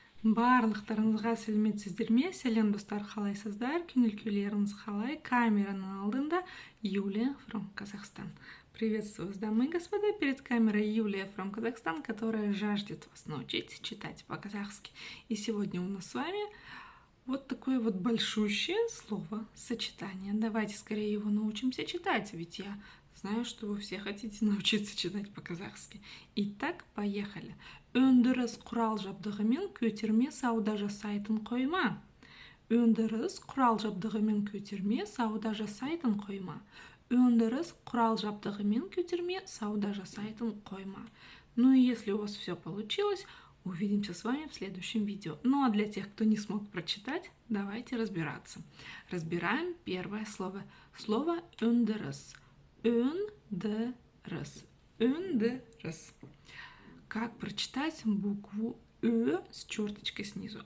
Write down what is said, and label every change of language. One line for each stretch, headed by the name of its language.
Kazakh: Барлықтарыңызға сәлеметсіздер ме? Сәлем достар, қалайсыздар? Көңіл күйлеріңіз қалай? Камераның алдында Юлия from Казахстан.
Russian: Приветствую вас, дамы и господа. Перед камерой Юлия from Казахстан, которая жаждет вас научить читать по-казахски. И сегодня у нас с вами вот такое вот большущее слово-сочетание. Давайте скорее его научимся читать, ведь я знаю, что вы все хотите научиться читать по-казахски. Итак, поехали.
Kazakh: Өндіріс құрал-жабдығымен көтерме сауда жасайтын қойма. Өндіріс құрал-жабдығымен көтерме сауда жасайтын қойма. Өндіріс құрал-жабдығымен көтерме сауда жасайтын қойма.
Russian: Ну и если у вас все получилось, увидимся с вами в следующем видео. Ну а для тех, кто не смог прочитать, давайте разбираться. Разбираем первое слово. Слово өндіріс.
Kazakh: Өндіріс. Өндіріс.
Russian: Как прочитать букву Ö с черточкой снизу?